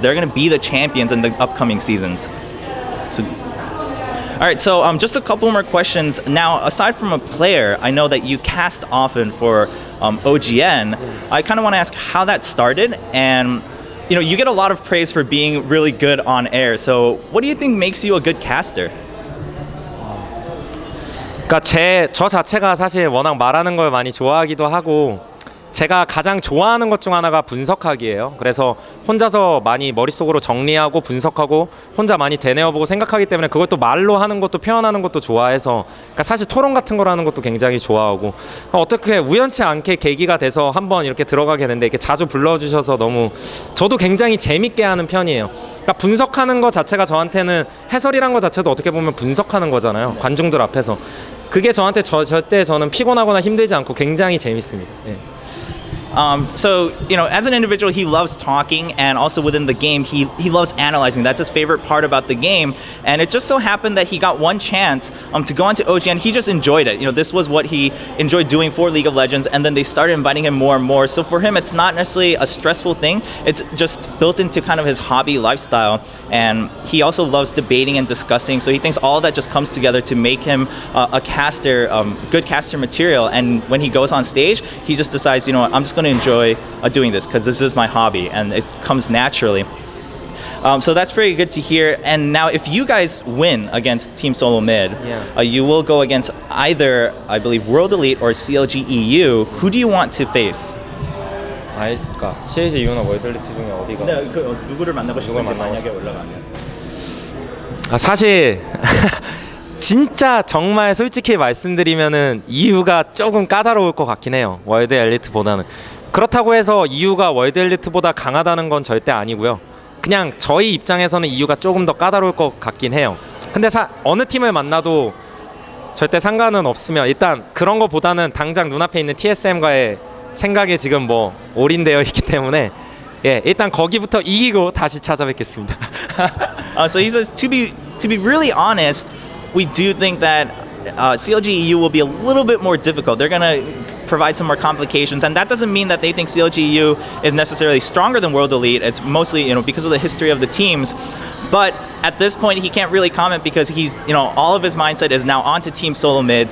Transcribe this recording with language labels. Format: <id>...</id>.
<en>They're going to be the champions in the upcoming seasons. So, all right, so just a couple more questions. Now, aside from a player, I know that you cast often for OGN. I kind of want to ask how that started, and you know, you get a lot of praise for being really good on air. So what do you think makes you a good caster?</en> <ko>그러니까 저 자체가 사실 워낙 말하는 걸 많이 좋아하기도 하고, 제가 가장 좋아하는 것 중 하나가 분석하기예요. 그래서 혼자서 많이 머릿속으로 정리하고 분석하고 혼자 많이 되뇌어보고 생각하기 때문에 그것도 말로 하는 것도 표현하는 것도 좋아해서, 그러니까 사실 토론 같은 걸 하는 것도 굉장히 좋아하고, 어떻게 우연치 않게 계기가 돼서 한번 이렇게 들어가게 됐는데 이렇게 자주 불러주셔서 너무 저도 굉장히 재밌게 하는 편이에요. 그러니까 분석하는 것 자체가 저한테는, 해설이란 것 자체도 어떻게 보면 분석하는 거잖아요, 관중들 앞에서. 그게 저한테 절대 저는 피곤하거나 힘들지 않고 굉장히 재밌습니다. 예.</ko> <en>So, you know, as an individual, he loves talking, and also within the game, he loves analyzing. That's his favorite part about the game. And it just so happened that he got one chance to go onto OGN. He just enjoyed it. You know, this was what he enjoyed doing for League of Legends, and then they started inviting him more and more. So for him, it's not necessarily a stressful thing. It's just built into kind of his hobby lifestyle. And he also loves debating and discussing. So he thinks all of that just comes together to make him a caster, good caster material. And when he goes on stage, he just decides, you know what, I'm just going to enjoy doing this because this is my hobby, and it comes naturally. So that's very good to hear. And now if you guys win against Team Solo Mid, you will go against either, I believe, World Elite or CLG EU. Who do you want to face?</en> <ko>그러니까 CLG EU나 월드 엘리트 중에 어디가? 네, 누구를 만나고 싶은지 만약에 올라가면. 사실 진짜 정말 솔직히 말씀드리면은 EU가 조금 까다로울 것 같긴 해요, 월드 엘리트보다는. 그렇다고 해서 EU가 월드 엘리트보다 강하다는 건 절대 아니고요. 그냥 저희 입장에서는 EU가 조금 더 까다로울 것 같긴 해요. 근데 어느 팀을 만나도 절대 상관은 없으면 일단 그런 거보다는 당장 눈앞에 있는 TSM과의 생각에 지금 뭐 올인되어 있기 때문에, 예, 일단 거기부터 이기고 다시 찾아뵙겠습니다.</ko> <en>So he says, to be really honest, we do think that CLG EU will be a little bit more difficult. They're going to provide some more complications, and that doesn't mean that they think CLG EU is necessarily stronger than World Elite. It's mostly, you know, because of the history of the teams. But at this point, he can't really comment because he's, you know, all of his mindset is now onto Team Solo Mid.</en>